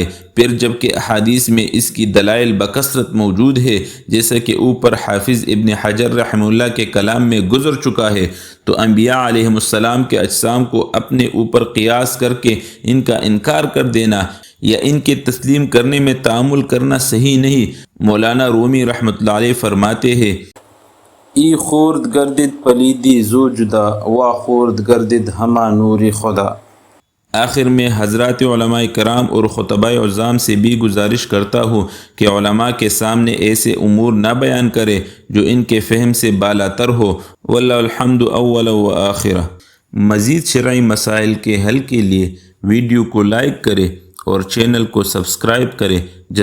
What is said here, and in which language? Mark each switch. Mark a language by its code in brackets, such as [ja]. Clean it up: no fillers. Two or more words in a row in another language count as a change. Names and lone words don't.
[ur] پھر جبکہ احادیث میں اس کی دلائل بکثرت موجود ہے، جیسا کہ اوپر حافظ ابن حجر رحمہ اللہ کے کلام میں گزر چکا ہے، تو انبیاء علیہم السلام کے اجسام کو اپنے اوپر قیاس کر کے ان کا انکار کر دینا یا ان کے تسلیم کرنے میں تعامل کرنا صحیح نہیں۔ مولانا رومی رحمۃ اللہ علیہ فرماتے ہیں، [fa] ای خورد گردد پلیدی زو جدا وا خورد گردد ہما نور خدا۔ [ur] آخر میں حضرات علماء کرام اور خطباء عظام سے بھی گزارش کرتا ہوں کہ علماء کے سامنے ایسے امور نہ بیان کرے جو ان کے فہم سے بالاتر ہو۔ [ar] واللہ الحمد اولا و آخرہ۔ [ur] مزید شرعی مسائل کے حل کے لیے ویڈیو کو لائک کرے اور چینل کو سبسکرائب کرے۔